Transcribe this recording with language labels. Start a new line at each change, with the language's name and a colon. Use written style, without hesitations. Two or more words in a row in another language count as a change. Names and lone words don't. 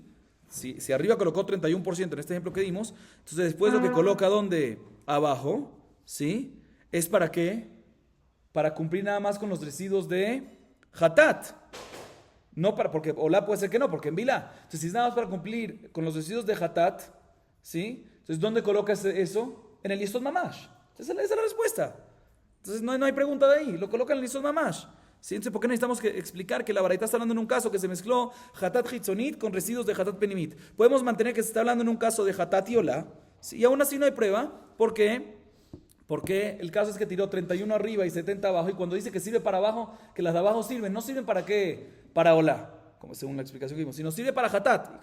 Spanish: Si arriba colocó 31% en este ejemplo que dimos, entonces después lo que coloca donde abajo, ¿sí? ¿Es para qué? Para cumplir nada más con los residuos de hatat. No para, porque olá puede ser que no, porque en bilá. Entonces, si es nada más para cumplir con los residuos de hatat, ¿sí? Entonces, ¿dónde colocas eso? En el
Hebrew: יסוד ממש.
Spanish: Entonces, esa es la respuesta. Entonces, no hay pregunta de ahí. Lo colocan en el
Hebrew: יסוד ממש.
Spanish: ¿Sí? Entonces, ¿por qué necesitamos explicar que la baraita está hablando en un caso que se mezcló
Hebrew: חטאת חיצונית
Spanish: con residuos de
Hebrew: חטאת פנימית?
Spanish: Podemos mantener que se está hablando en un caso de hatat y olá, ¿sí? Y aún así no hay prueba. ¿Por qué? Porque el caso es que tiró 31 arriba y 70 abajo, y cuando dice que sirve para abajo, que las de abajo sirven, no sirven para qué, para olá, como según la explicación que vimos, sino sirve para hatat.